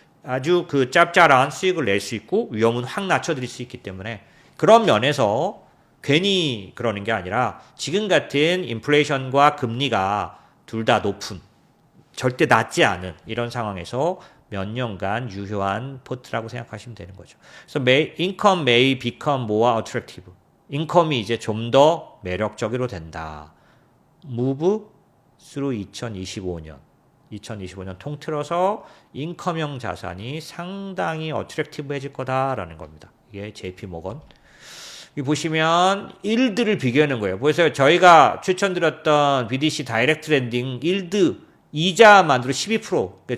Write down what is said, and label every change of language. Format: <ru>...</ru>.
<ko>아주 그 짭짤한 수익을 낼 수 있고 위험은 확 낮춰드릴 수 있기 때문에 그런 면에서 괜히 그러는 게 아니라 지금 같은 인플레이션과 금리가 둘 다 높은 절대 낮지 않은 이런 상황에서 몇 년간 유효한 포트라고 생각하시면 되는 거죠. 그래서</ko> <en>income may become more attractive.</en> <ko>인컴이 이제 좀 더 매력적으로 된다.</ko> <en>move through 2025년.</en> <ko>2025년 통틀어서 인컴형 자산이 상당히 어트랙티브해질 거다라는 겁니다. 이게 JP 모건. 이 보시면 일드를 비교하는 거예요. 그래서 저희가 추천드렸던 BDC 다이렉트 랜딩 일드 이자만으로 12%.</ko>